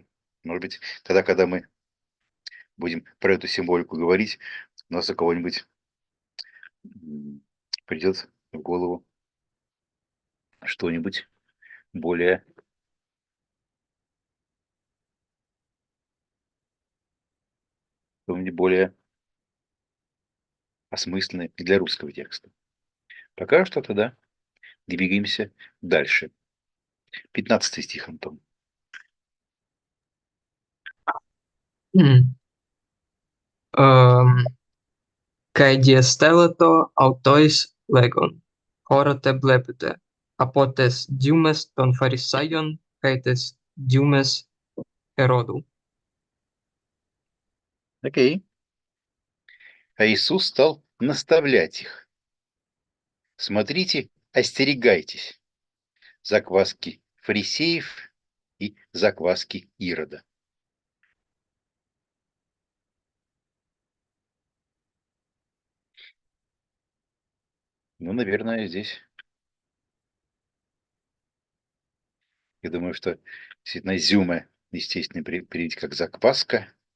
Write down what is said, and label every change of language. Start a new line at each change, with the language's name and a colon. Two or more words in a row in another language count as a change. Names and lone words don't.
Russian: Может быть, тогда, когда мы будем про эту символику говорить, у нас у кого-нибудь придет в голову что-нибудь более более осмысленное и для русского текста. Пока что тогда двигаемся дальше. 15 стих, Антон.
Greek: Καὶ διεστέλλετο αὐτοῖς λέγων, ὁρᾶτε βλέπετε, ἀπὸ τῆς ζύμης τῶν Φαρισαίων, καὶ τῆς ζύμης Ἡρῴδου.
Russian: Окей. А Иисус стал наставлять их. Смотрите, остерегайтесь закваски фарисеев и закваски Ирода. Ну, наверное, здесь, я думаю, что действительно зюме, естественно, перевести как закваска.